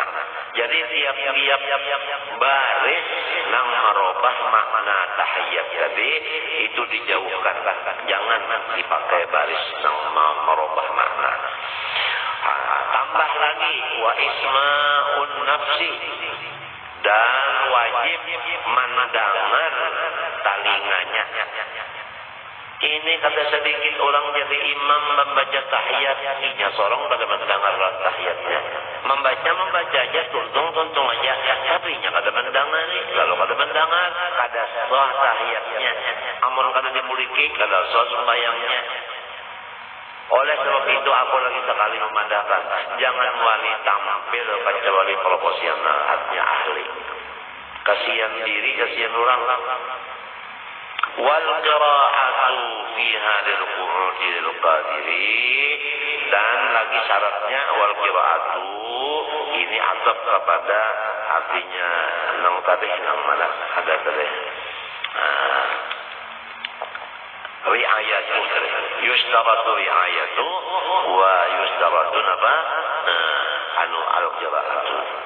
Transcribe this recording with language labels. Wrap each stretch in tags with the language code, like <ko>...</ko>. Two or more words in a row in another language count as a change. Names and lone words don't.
<bjn>Jadi tiap-tiap baris nang merubah makna tahiyat tadi itu dijauhkan. Jangan dipakai baris nang merubah makna. Tambah lagi</bjn> <ar>وإسماع النفس,</ar> <bjn>dan wajib mendengar telinganya. Ini kata sedikit orang jadi imam membaca tahiyat, inya sorong pada mendengar tahiyatnya. Membaca aja, tuntung aja, tapi nya kada mendengar nih. Lalu kada mendengar, kada sah tahiyatnya. Amun kada dimuliki, kada sah sembayangnya.</bjn> <id>Oleh sebab itu aku lagi sekali memandangkan, jangan wali tampil kecuali proporsional, artinya ahli. Kasihan diri, kasihan orang.</id> <ar>والقراءة فيها للقعود للقادر,</ar> <bjn>dan lagi syaratnya</bjn> <ar>والقراءة</ar> <bjn>ini adab kepada artinya nang tadi nang mana ada tadi</bjn> <ar>رعاية يشترط رعاية ويشترط</ar> <bjn>apa al-qira'atu.</bjn>